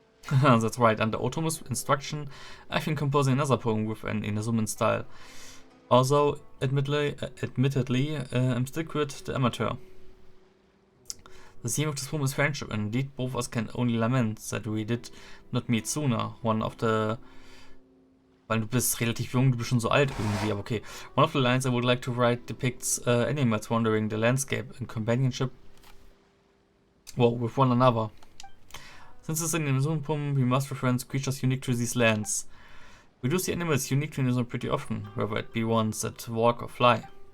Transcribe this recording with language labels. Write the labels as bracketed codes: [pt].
[en] That's right. Under Otomo's instruction, I've been composing another poem with an Inazuman style. Although, admittedly, I'm still quite the amateur. The theme of this poem is friendship, and indeed both of us can only lament that we did not meet sooner. One of the... [de] Weil du bist relativ jung, du bist schon so alt irgendwie, aber okay. [en] One of the lines I would like to write depicts animals wandering the landscape in companionship with one another. Since it's an Inazuma poem, we must reference creatures unique to these lands. We do see animals unique to Inazuma pretty often, whether it be ones that walk or fly.